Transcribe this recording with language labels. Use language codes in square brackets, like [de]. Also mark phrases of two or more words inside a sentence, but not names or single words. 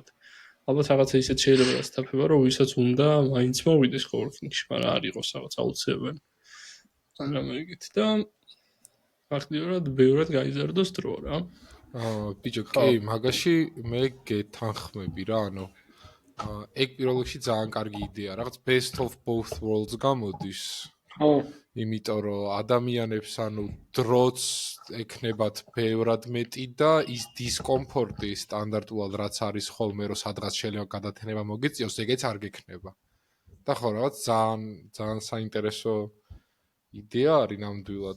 [ka] ალბათ რაღაცა ისეთ შეიძლება დასტაფება, რომ ვისაც უნდა მაინც მოვიდეს coworking-ში, მაგრამ არ იყოს რაღაც აუცილებელი. ან რამე იგივე და ფაქტიურად ბევრად გაიზარდოს დრო რა. ბიჭო, კი, მაგაში მე გეთანხმები რა, ანუ ეგ პირველ რიგში ძალიან კარგი იდეა, რაღაც [en] best of both worlds [ka] გამოდის. ხო. იმიტომ რომ ადამიანებს ანუ დროც ექნებათ ბევრად მეტი და ის დისკომფორტი სტანდარტულად რაც არის ხოლმე რომ სადღაც შეიძლება გადათენება მოგიწიოს, ეგეც არ გექნება. და ხო, რაღაც ძალიან საინტერესო იდეა არის ნამდვილად.